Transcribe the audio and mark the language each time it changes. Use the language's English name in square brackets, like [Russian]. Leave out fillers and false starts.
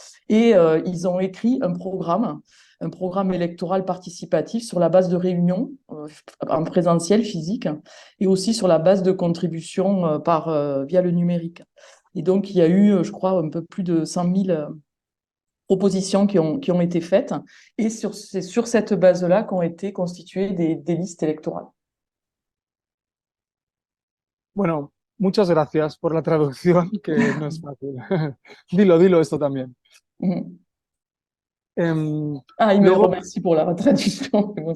[French] Et ils ont écrit un programme électoral participatif sur la base de réunions en présentiel physique et aussi sur la base de contributions via le numérique. Et donc, il y a eu, je crois, un peu plus de 100 000 propositions qui ont été faites. Et c'est sur cette base-là qu'ont été constituées des listes électorales. [Spanish] Bueno, muchas gracias por la traducción, que no es fácil. Dilo esto también. [French] Il me remercie pour la traduction.